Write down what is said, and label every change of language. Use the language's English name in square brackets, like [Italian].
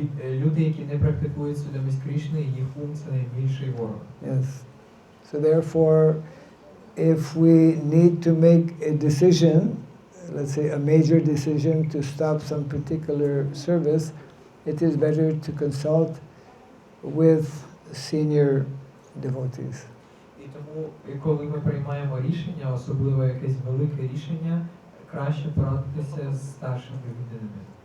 [Ukrainian] Люди, які не практикують свідомість Кришни, їх ум – це найбільший ворог. [English] Yes. So therefore, if we need to make a decision, let's say a major decision to stop some particular service, it is better to consult with senior devotees. [Ukrainian] І тому, коли ми приймаємо рішення, особливо якесь велике рішення, краще порадитися з старшими відданими.